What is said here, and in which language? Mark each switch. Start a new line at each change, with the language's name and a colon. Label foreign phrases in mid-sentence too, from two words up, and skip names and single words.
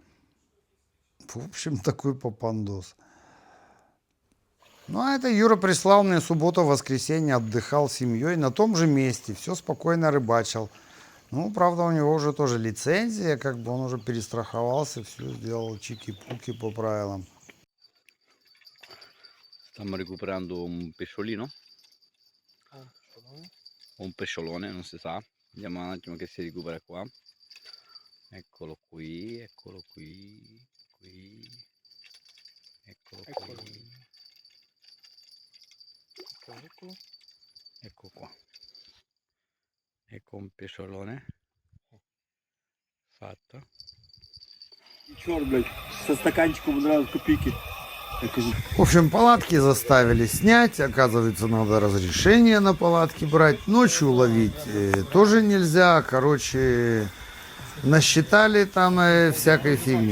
Russian: В общем, такой попандос. Ну а это Юра прислал мне субботу-воскресенье, отдыхал с семьей на том же месте, все спокойно рыбачил. Ну, правда, у него уже тоже лицензия, как бы он уже перестраховался, все сделал чики-пуки по правилам.
Italian: Stiamo recuperando un pesciolino. Un pesciolone, non si sa. Vediamo un attimo che si recupera qua. Eccolo qui, eccolo qui, eccolo qui. Ecco qua. Ecco un pesciolone fatto.
Russian: Черт, блядь, со стаканчиком нравилось копейки. В общем, палатки заставили снять. Оказывается, надо разрешение на палатки брать. Ночью ловить тоже нельзя. Короче, насчитали там всякой фигни.